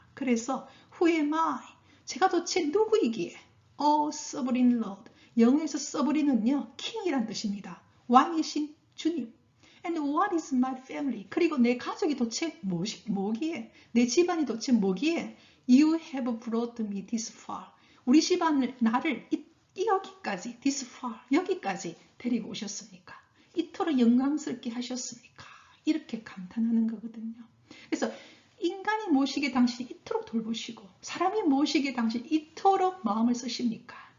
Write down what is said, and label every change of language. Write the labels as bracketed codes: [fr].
[en] 그래서 Who am I? 제가 도대체 누구이기에? Sovereign Lord. [ko] 영어에서 sovereign은요, 킹이란 뜻입니다. 왕이신 주님. [en] And what is my family? [ko] 그리고 내 가족이 도대체 뭐기에? 내 집안이 도대체 뭐기에? [en] You have brought me this far. [ko] 우리 집안을 나를 여기까지, [en] this far, [ko] 여기까지 데리고 오셨습니까? 이토록 영광스럽게 하셨습니까? 이렇게 감탄하는 거거든요. 그래서 인간이 무엇이기에 당신이 이토록 돌보시고 사람이 무엇이기에 당신이 이토록 마음을 쓰십니까?